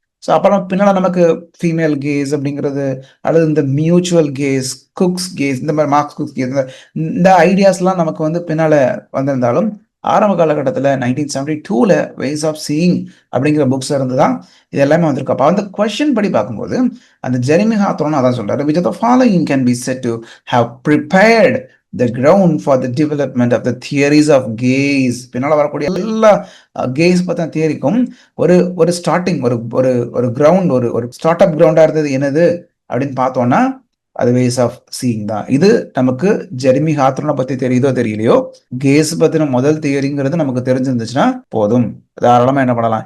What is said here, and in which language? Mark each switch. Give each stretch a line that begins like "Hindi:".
Tamil: So அப்புறம் பின்னால் நமக்கு ஃபீமேல் கேஸ் அப்படிங்கிறது அல்லது இந்த மியூச்சுவல் கேஸ், குக்ஸ் கேஸ், இந்த மாதிரி மார்க்ஸ் குக்ஸ் கேஸ், இந்த ஐடியாஸ்லாம் நமக்கு வந்து பின்னால் வந்திருந்தாலும் ஆரம்ப காலகட்டத்தில் 1972 வேஸ் ஆஃப் சீயிங் அப்படிங்கிற புக்ஸ் இருந்து தான் இது எல்லாமே வந்திருக்கு. அப்போ அந்த கொஸ்டின் படி பார்க்கும்போது அந்த ஜெரிமி ஹாத்தரோன் அதான் சொல்றாரு,
English: which of the following can be said to have prepared the ground for the development of the theories of gaze.
Tamil: பின்னால் வரக்கூடிய எல்லா கேஸ் பற்றின தியரிக்கும் ஒரு ஒரு ஸ்டார்டிங் ஒரு ஒரு ஒரு கிரவுண்ட், ஒரு ஒரு ஸ்டார்ட் அப் கிரவுண்டா இருந்தது என்னது அப்படின்னு பார்த்தோம்னா அது வேஸ் ஆஃப் சீயிங் தான். இது நமக்கு ஜெரிமி ஹாத்தரோனை பத்தி தெரியுதோ தெரியலையோ, கேஸ் பத்தின முதல் தியரிங்கிறது நமக்கு தெரிஞ்சிருந்துச்சுன்னா போதும், தாராளமா என்ன பண்ணலாம்.